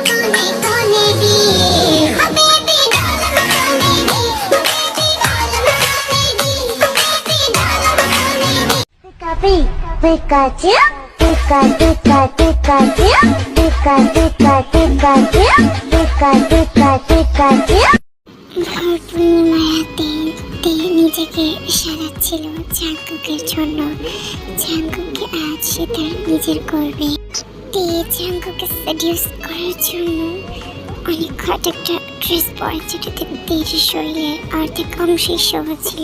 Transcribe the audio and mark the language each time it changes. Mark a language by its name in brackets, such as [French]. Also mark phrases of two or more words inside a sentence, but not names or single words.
[Bangla] Pikachu, Pika Pika Pikachu, Pika Pika Pikachu, Pika Pika Pikachu. ভোর পূর্ণিমার রাতে তে নিজেকে সাজাচ্ছিল জাঙ্কুকের জন্য। জাঙ্কুককে আজ সে তার নিজের করবে। তে জাঙ্কুককে সেডিউস করার জন্য অনেক হট একটা ড্রেস পরে, যেটাতে তের শরীরের অর্ধেক অংশই শোভা ছিল।